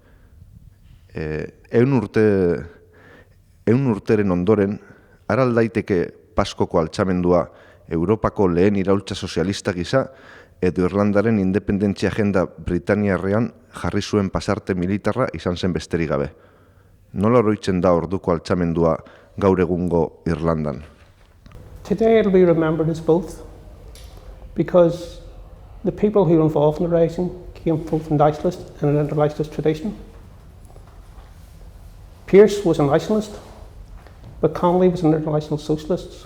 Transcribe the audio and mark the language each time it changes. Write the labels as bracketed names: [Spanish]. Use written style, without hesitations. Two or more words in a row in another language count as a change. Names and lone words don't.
[Basque] 100 urteren ondoren, aral daiteke Pazkoko altxamendua Europako lehen iraultza sozialista gisa edo Irlandaren independentzia agenda Britaniarrean jarri zuen pasarte militarra izan zen besterik gabe. Nola oroitzen da orduko altxamendua gaur egungo Irlandan? [English] Today it'll be remembered as both, because the people who were involved in the rising came both from nationalist and an internationalist tradition. Pearse was a nationalist, but Connolly was an international socialist.